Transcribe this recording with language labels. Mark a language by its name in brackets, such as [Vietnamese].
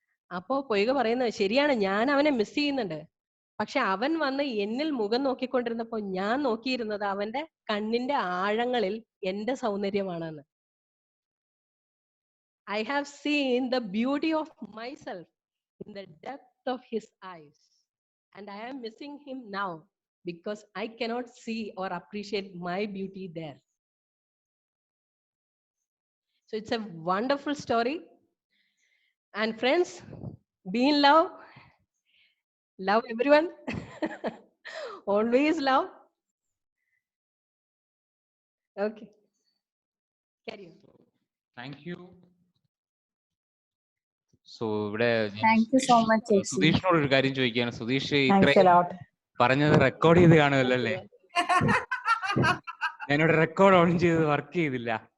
[Malayalam] അപ്പോ പൊയ്ക പറയുന്നത്, ശരിയാണ്, ഞാൻ അവനെ മിസ് ചെയ്യുന്നുണ്ട്. പക്ഷെ അവൻ വന്ന് എന്നിൽ മുഖം നോക്കിക്കൊണ്ടിരുന്നപ്പോ ഞാൻ നോക്കിയിരുന്നത് അവന്റെ കണ്ണിന്റെ ആഴങ്ങളിൽ എന്റെ സൗന്ദര്യമാണെന്ന്. [English] I have seen the beauty of myself in the depth of his eyes and I am missing him now because I cannot see or appreciate my beauty there. So it's a wonderful story. And friends, be in love. Love everyone. Always love. Okay. Carry on. Thank you. [Malayalam] So ഇവിടെ [English] Thank you so much, ചേച്ചി. [Malayalam] സുധീഷിനോട് ഒരു കാര്യം ചോദിക്കുകയാണ്. Sudheesh [English] Thanks a lot. [Malayalam] പറഞ്ഞത് record ചെയ്ത് കാണുമല്ലോ അല്ലേ? ഞാനിവിടെ റെക്കോർഡ് ഓൺ ചെയ്ത് വർക്ക് ചെയ്തില്ല.